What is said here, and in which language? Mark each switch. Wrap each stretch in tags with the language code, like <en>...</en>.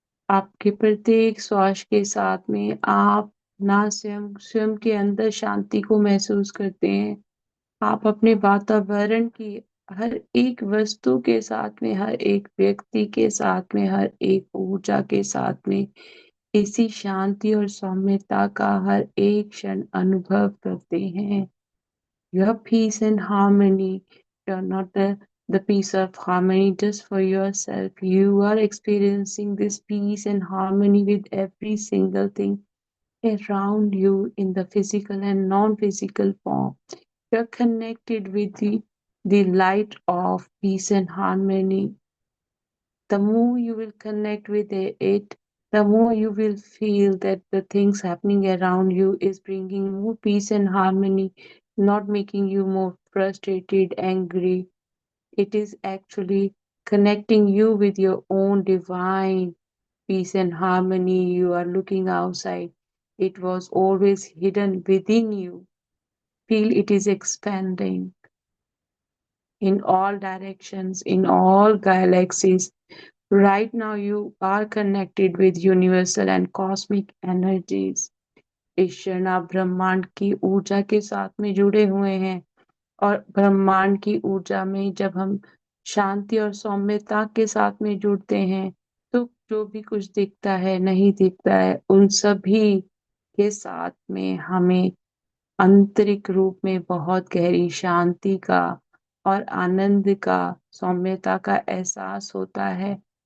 <hi>आपके प्रत्येक श्वास के साथ में आप ना स्वयं स्वयं के अंदर शांति को महसूस करते हैं, आप अपने वातावरण की हर एक वस्तु के साथ में, हर एक व्यक्ति के साथ में, हर एक ऊर्जा के साथ में इसी शांति और सौम्यता का हर एक क्षण अनुभव करते हैं।</hi> <en>You have peace and harmony. You're not the peace of harmony just for yourself. You are experiencing this peace and harmony with every single thing around you in the physical and non-physical form. You're connected with the light of peace and harmony. The more you will connect with it, the more you will feel that the things happening around you is bringing more peace and harmony, not making you more frustrated, angry. It is actually connecting you with your own divine peace and harmony. You are looking outside. It was always hidden within you. Feel it is expanding in all directions, in all galaxies. Right now, you are connected with universal and cosmic energies.</en> <hi>इस क्षण आप ब्रह्मांड की ऊर्जा के साथ में जुड़े हुए हैं और ब्रह्मांड की ऊर्जा में जब हम शांति और सौम्यता के साथ में जुड़ते हैं, तो जो भी कुछ दिखता है, नहीं दिखता है, उन सभी के साथ में हमें आंतरिक रूप में बहुत गहरी शांति का और आनंद का, सौम्यता का एहसास होता है।</hi>